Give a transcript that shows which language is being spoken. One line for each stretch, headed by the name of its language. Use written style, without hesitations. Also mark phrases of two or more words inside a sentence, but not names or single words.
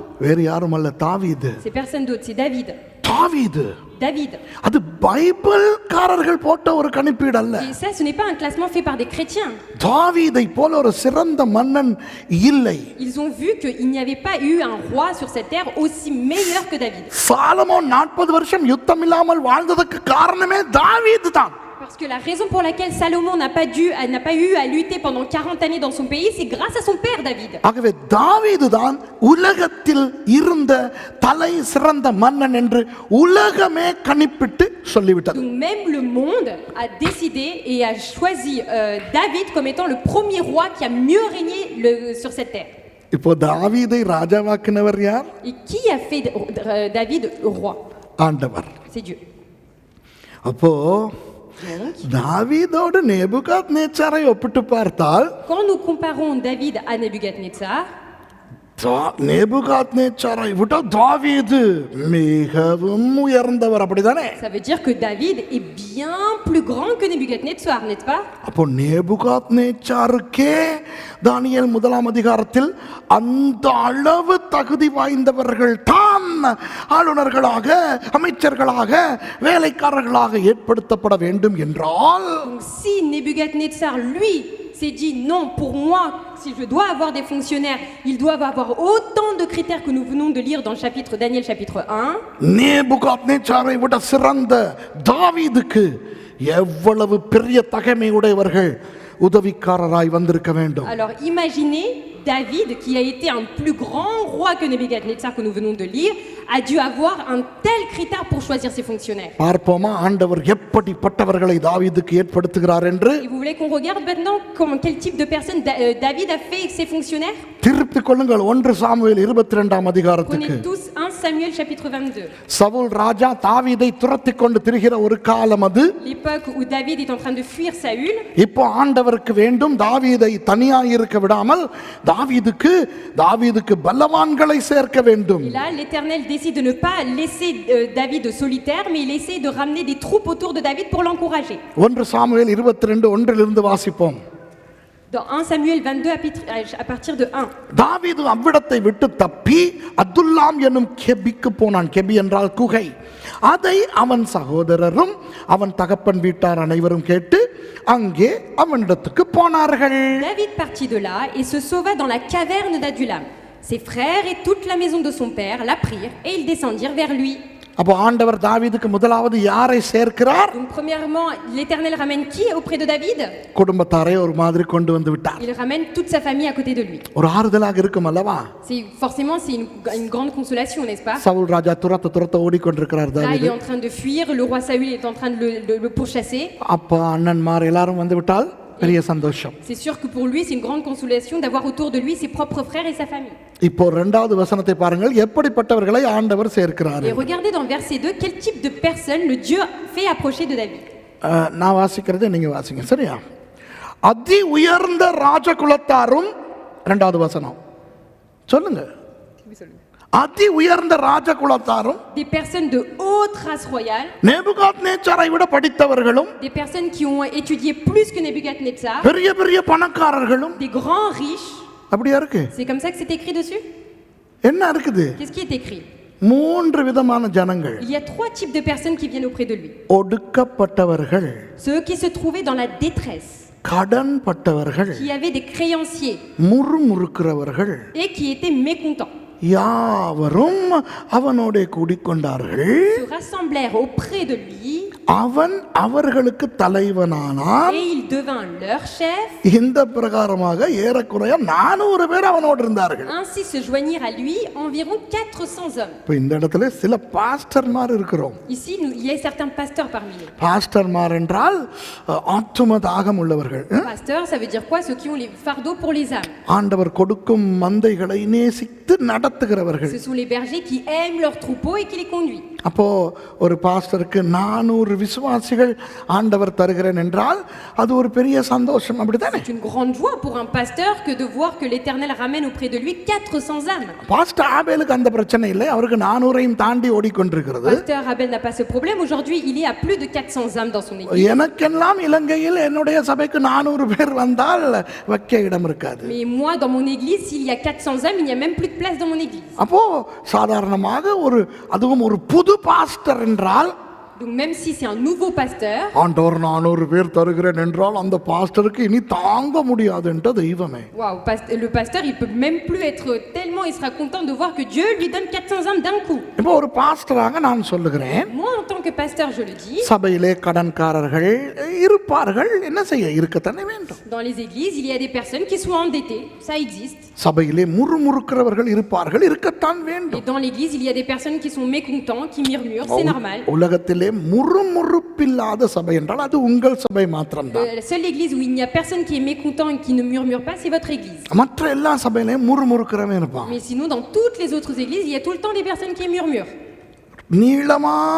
Tamil: வேறு யாரும் அல்ல, தாவீது.
French: C'est personne d'autre, c'est David.
Tamil: தாவீது.
French: David.
Tamil: அது பைபிள்காரர்கள் போட்ட ஒரு கணிப்பீடு அல்ல.
French: Et ça, ce n'est pas un classement fait par des chrétiens.
Tamil: தாவீதை போல ஒரு சிறந்த மன்னன் இல்லை.
French: Ils ont vu qu'il n'y avait pas eu un roi sur cette terre aussi meilleur que David.
Tamil: சாலமோன் 40 வருஷம் யுத்தம் இல்லாமல் வாழ்ந்ததற்கு காரணமே தாவீது தான்.
French: Parce que la raison pour laquelle Salomon n'a pas eu à lutter pendant 40 années dans son pays, c'est grâce à son père David.
Tamil: ஆகவே தாவீது தான் உலகத்தில் இருந்த தலை சிறந்த மன்னன் என்று உலகமே கணிப்பிட்டு சொல்லிவிட்டது.
French: Donc même le monde a décidé et a choisi David comme étant le premier roi qui a mieux régné sur cette terre.
Tamil: இப்போ தாவீதை ராஜாவாக்கினவர் யார்?
French: Et qui a fait David roi?
Tamil: ஆண்டவர்.
French: C'est Dieu.
Tamil: அப்போ தாவீதோடு நேபுகாத்நேச்சாரை ஒப்பிட்டு பார்த்தால்,
French: quand nous comparons David à Nebuchadnezzar,
Tamil: நேபுகாத்நேச்சாரை விட தாவீது மிகவும் உயர்ந்தவர், அப்படிதானே?
French: Ça veut dire que David est bien plus grand que Nebuchadnezzar, n'est-ce pas?
Tamil: அப்போ நேபுகாத்நேச்சாருக்கே தானியேல் 1ஆம் அதிகாரத்தில் அந்த அளவு தகுதி வாய்ந்தவர்கள் தான் ஆளுநர்களாக, அமைச்சர்களாக, வேலைக்காரர்களாக ஏற்படுத்தப்பட வேண்டும் என்றால்,
French: Donc si Nebuchadnezzar, lui, s'est dit non, pour moi, si je dois avoir des fonctionnaires, ils doivent avoir autant de critères que nous venons de lire dans le chapitre Daniel chapitre 1.
Tamil: நேபுகாத்நேச்சாரை விட சிறந்த தாவீதுக்கு எவ்வளவு பெரிய தகைமையுடையவர்கள் உதவிக்காரராய் வந்திருக்க வேண்டும்.
French: Alors imaginez David, qui a été un plus grand roi que Nebuchadnezzar que nous venons de lire, a dû avoir un tel critère pour choisir ses fonctionnaires.
Tamil: பார்ப்போமா ஆண்டவர் எப்படிப்பட்டவர்களை தாவீதுக்கு ஏற்படுத்துகிறார் என்று?
French: Et vous voulez qu'on regarde maintenant quel type de personnes David a fait avec ses fonctionnaires?
Tamil: திருப்பிக் கொள்ளுங்கள் 1 சாமுவேல் 22ஆம் அதிகாரத்துக்கு.
French: Prenez tous 1 Samuel chapitre 22.
Tamil: சவுல் ராஜா தாவீதை துரத்திக் கொண்டு திரிகிற ஒரு காலம் அது.
French: L'époque où David est en train de fuir Saül.
Tamil: இப்போ ஆண்டவருக்கு வேண்டும் தாவீதை தனியாக இருக்க விடாமல் தாவீதுக்கு பலவான்களை சேர்க்க வேண்டும்.
French: Et là l'Éternel décide de ne pas laisser David solitaire, mais il essaie de ramener des troupes autour de David pour l'encourager.
Tamil: 1 சாமுவேல் 22:1 வாசிப்போம்.
French: Dans 1 Samuel 22 à partir de 1.
Tamil: தாவீது அவ்விடத்தை விட்டு தப்பி அதுல்லாம் என்னும் கெபிக்கு போனான். கெபி என்றால் குகை. அதை அவன் சகோதரரும் அவன் தகப்பன் வீட்டார் அனைவரும் கேட்டு அங்கே அவனிடத்துக்கு போனார்கள்.
French: David partit de là et se sauva dans la caverne d'Adullam. Ses frères et toute la maison de son père l'apprirent et ils descendirent vers lui.
Tamil: அப்போ ஆண்டவர் தாவீதுக்கு முதலாவது யாரை சேர்க்கிறார்?
French: Donc premièrement, l'Éternel ramène qui auprès de David?
Tamil: குடும்பத்தாரை ஒரு மாதிரி கொண்டு வந்து விட்டார்.
French: Il ramène toute sa famille à côté de lui.
Tamil: ஒரு ஆறுதலாக இருக்கும் அல்லவா?
French: Forcément c'est une grande consolation, n'est-ce pas?
Tamil: சவுல் ராஜா துரத்த ஓடிக்கொண்டிருக்கிறார்
French: Là il
Tamil: தாவீது.
French: est en train de fuir, le roi Saül est en train de le pourchasser.
Tamil: அப்பா அண்ணன்மார் எல்லாரும் வந்து விட்டால் பெரிய சந்தோஷம்.
French: C'est sûr que pour lui c'est une grande consolation d'avoir autour de lui ses propres frères et sa famille.
Tamil: இப்போ இரண்டாவது வசனத்தை பாருங்கள், எப்படிப்பட்டவர்களை ஆண்டவர் சேர்க்கிறார்.
French: Et regardez dans verset 2 quel type de personne le Dieu fait approcher de David.
Tamil: நான் வாசிக்கிறதை நீங்க வாசிங்க, சரியா? அதி உயர்ந்த ராஜகுலத்தாரும், இரண்டாவது வசனம் சொல்லுங்க. அதி உயர்ந்த ராஜகுலத்தாரும்,
French: Des personnes de haute race royale,
Tamil: நேபுகாத்நேச்சாரை விட படித்தவர்களும்,
French: des personnes qui ont étudié plus que Nebuchadnezzar,
Tamil: பெரிய பெரிய பணக்காரர்களும்.
French: des grands riches.
Tamil: அப்படியா இருக்கு?
French: C'est comme ça que c'est écrit dessus?
Tamil: என்ன இருக்குது?
French: Qu'est-ce qui est écrit?
Tamil: 3 விதமான ஜனங்கள்.
French: Il y a 3 types de personnes qui viennent auprès de lui.
Tamil: ஒடுக்கப்பட்டவர்கள்,
French: Ceux qui se trouvaient dans la détresse,
Tamil: கடன் பட்டவர்கள்,
French: qui avaient des créanciers
Tamil: முறுமுறுக்கிறவர்கள்,
French: et qui étaient mécontents.
Tamil: யாவரும் அவனோட கூடிக்கொண்டார்கள்.
French: Se rassemblèrent auprès de lui.
Tamil: அவன் அவர்களுக்கு தலைவனானான்.
French: Et il devint leur chef.
Tamil: இந்த பிரகாரமாக ஏறக்குறைய 400 பேர் அவனோடு இருந்தார்கள்.
French: Ainsi se joignirent à lui environ 400 hommes.
Tamil: இப்போ இந்த இடத்துல சில பாஸ்டர்மார் இருக்கிறோம்.
French: Ici, il y a certains pasteurs parmi nous.
Tamil: பாஸ்டர்மார் என்றால் ஆத்தும தாகம் உள்ளவர்கள்.
French: Pasteurs, ça veut dire quoi? Ceux qui ont les fardeaux pour les âmes.
Tamil: ஆண்டவர் கொடுக்கும் மந்தைகளை நேசித்து நடத்துகிறவர்கள்.
French: Ce sont les bergers qui aiment leurs troupeaux et qui les conduisent.
Tamil: அப்போ ஒரு பாஸ்டருக்கு 400 விசுவாசிகள் ஆண்டவர் தருகிறேன் என்றால் அது ஒரு பெரிய சந்தோஷம், அப்படிதானே?
French: C'est une grande joie pour un pasteur que de voir que l'Éternel ramène auprès de lui 400 âmes.
Tamil: பாஸ்டர் ஆபேலுக்கு அந்த பிரச்சனை இல்லை, அவருக்கு 400ஐயும் தாண்டி ஓடிக்கொண்டிருக்கிறது.
French: Pasteur Abel n'a pas ce problème. Aujourd'hui, il est à plus de 400 âmes dans son église.
Tamil: எனக்கெல்லாம் இலங்கையில் என்னுடைய சபைக்கு 400 பேர் வந்தால் வைக்க இடம் இருக்காது.
French: Mais moi, dans mon église, s'il y a 400 âmes, il n'y a même plus de place dans mon église.
Tamil: அப்போ சாதாரணமாக அதுவும் ஒரு புது பாஸ்டர் என்றால்,
French: Donc même si c'est un nouveau pasteur,
Tamil: ஆண்டவர் 400 பேர் தருகிறேன் என்றால் அந்த பாஸ்டருக்கு இனி தாங்க முடியாது என்ற தெய்வமே.
French: waouh, le pasteur, il peut même plus être tellement, il sera content de voir que Dieu lui donne 400 âmes d'un coup.
Tamil: இப்போ ஒரு பாஸ்டராக நான் சொல்லுகிறேன்,
French: Moi, en tant que pasteur, je le dis,
Tamil: சபையிலே கடன்காரர்கள் இருப்பார்கள், என்ன செய்ய, இருக்கத்தானே வேண்டும்.
French: dans les églises, il y a des personnes qui sont endettées, ça existe.
Tamil: சபையிலே முறுமுறுக்கிறவர்கள் இருப்பார்கள், இருக்கத்தான்
French: Et
Tamil: வேண்டும்.
French: dans l'église, il y a des personnes qui sont mécontents, qui murmurent, c'est normal.
Tamil: உலகத்திலே முறுமுறுப்பில்லாத சபை என்றால் அது உங்கள் சபை மாத்திரம்தான்.
French: La seule église où il n'y a personne qui est mécontent et qui ne murmure pas, c'est votre église.
Tamil: மற்ற எல்லா சபையிலையும் முறுமுறுக்கிறவன் இருப்பான்.
French: Mais sinon, dans toutes les autres églises, il y a tout le temps des personnes qui murmurent.